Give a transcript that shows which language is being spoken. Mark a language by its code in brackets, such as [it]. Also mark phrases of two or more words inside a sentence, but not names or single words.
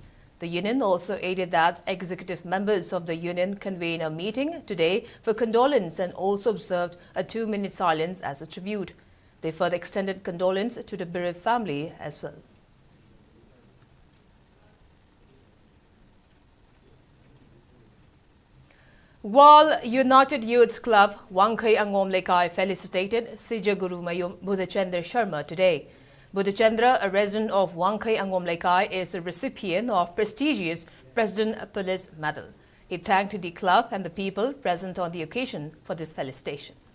[en] The union also aided that executive members of the union convened a meeting today for condolence and also observed a 2-minute silence as a tribute. They further extended condolence to the bereaved family as well. While United Youth Club Wangkai Angom Lekai felicitated Sija Guru Mayum Buddhachandra Sharma today. Buddhachandra, a resident of Wangkai Angom Lekai, is a recipient of prestigious President Police Medal. He thanked the club and the people present on the occasion for this felicitation.